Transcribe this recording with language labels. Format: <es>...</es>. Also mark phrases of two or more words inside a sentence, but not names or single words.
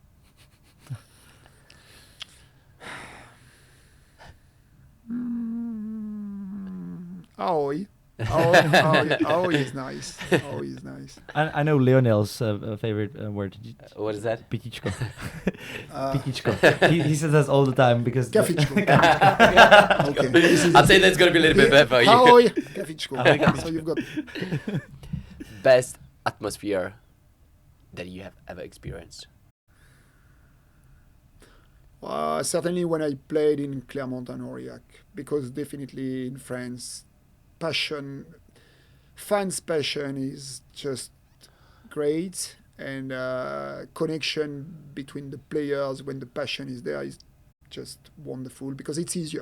<cs>Ahoj.</cs> <en>Ahoj is nice. Ahoj is nice. I know Lionel's favorite word. What is that? Pitičko. Pitičko. He says that all the time because... Kafičko. Okay. I'd say that's going to be a little bit better for you.</en> <cs>Ahoj. Kafičko.</cs> <en>So you've got... Best atmosphere that you have ever experienced? Certainly when I played in Clermont and Aurillac, because definitely in France, fans' passion is just great, and connection between the players when the passion is there is just wonderful because it's easier.</en>